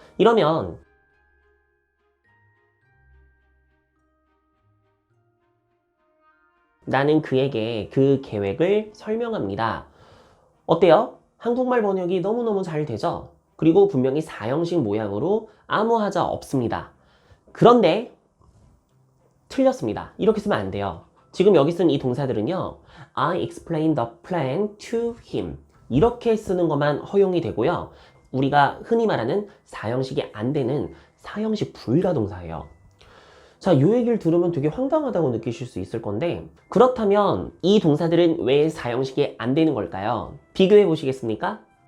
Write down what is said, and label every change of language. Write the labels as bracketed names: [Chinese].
[Korean] 이러면 나는 그에게 그 계획을 설명합니다. 어때요? 한국말 번역이 너무너무 잘 되죠? 그리고 분명히 사형식 모양으로 아무 하자 없습니다. 그런데 틀렸습니다. 이렇게 쓰면 안 돼요. 지금 여기 쓴 이 동사들은요. [English] I explained the plan to him. [Korean] 이렇게 쓰는 것만 허용이 되고요. 우리가 흔히 말하는 사형식이 안 되는 사형식 불가 동사예요. 자, 이 얘기를 들으면 되게 황당하다고 느끼실 수 있을 건데 그렇다면 이 동사들은 왜 사형식이 안 되는 걸까요? 비교해 보시겠습니까?